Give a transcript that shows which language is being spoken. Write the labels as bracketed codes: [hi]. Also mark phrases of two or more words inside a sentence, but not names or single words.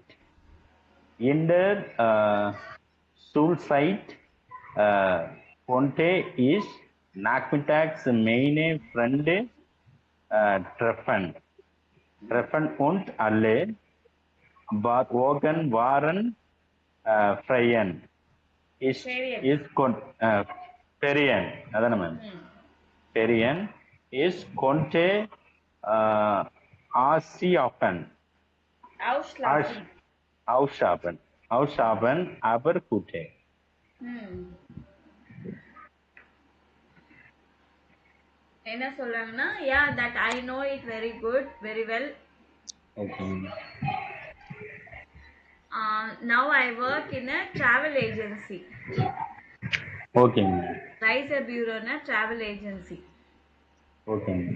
[de] In der Schulzeit konnte ich nachmittags meine Freunde treffen und alle Wochen waren Ferien. Ferien, [ta] அதானே மேம்? [de] Ferien ist konnte ausschlafen, aber gute. [ta] என்ன சொல்றாங்கன்னா, [en] yeah, that I know it very well. Okay. Now I work in a travel agency. Okay. [de] Reise Bureau [en] na travel agency. Okay.